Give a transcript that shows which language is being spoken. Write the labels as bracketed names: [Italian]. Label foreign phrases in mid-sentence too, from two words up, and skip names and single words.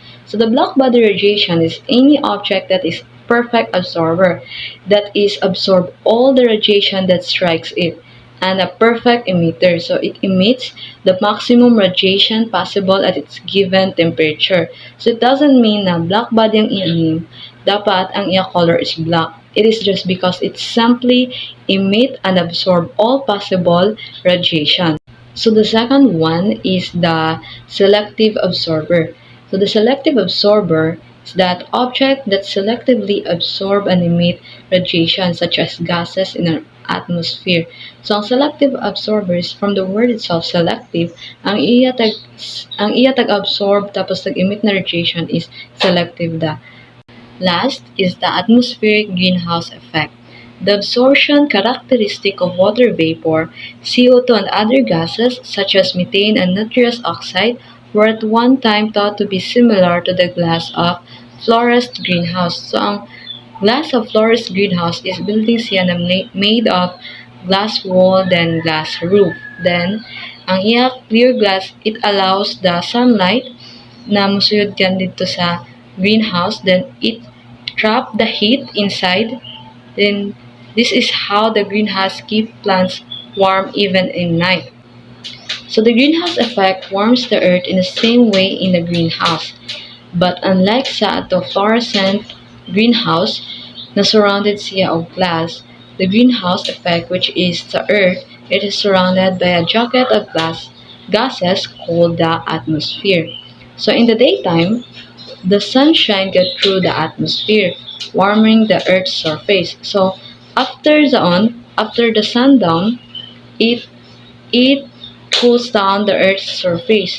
[English] So the blackbody radiation is any object that is perfect absorber, that is absorb all the radiation that strikes it, and a perfect emitter. So it emits the maximum radiation possible at its given temperature. So it doesn't mean na black body [Hiligaynon] ang iya dapat ang iya [English] color is black. It is just because it simply emit and absorb all possible radiation. So the second one is the selective absorber. So the selective absorber is that objects that selectively absorb and emit radiation such as gases in our atmosphere. So ang selective absorbers, from the word itself selective, [Hiligaynon] ang iya tag-absorb tapos tag-emit na [English] radiation is selective da. Last is the atmospheric greenhouse effect. The absorption characteristic of water vapor, CO2 and other gases such as methane and nitrous oxide were at one time thought to be similar to the glass of Flores greenhouse. So ang glass of Flores greenhouse is building siya na made of glass wall then glass roof. Then [Hiligaynon] ang iya [English] clear glass, it allows the sunlight [Hiligaynon] na musuyod kan dito sa [English] greenhouse, then it trap the heat inside. Then this is how the greenhouse keep plants warm even in night. So the greenhouse effect warms the earth in the same way in the greenhouse. But unlike [Hiligaynon] sa ato [English] fluorescent greenhouse na surrounded siya of glass, the greenhouse effect, which is the earth, it is surrounded by a jacket of gases called the atmosphere. So in the daytime, the sunshine gets through the atmosphere, warming the Earth's surface. So after the sundown, it cools down the Earth's surface.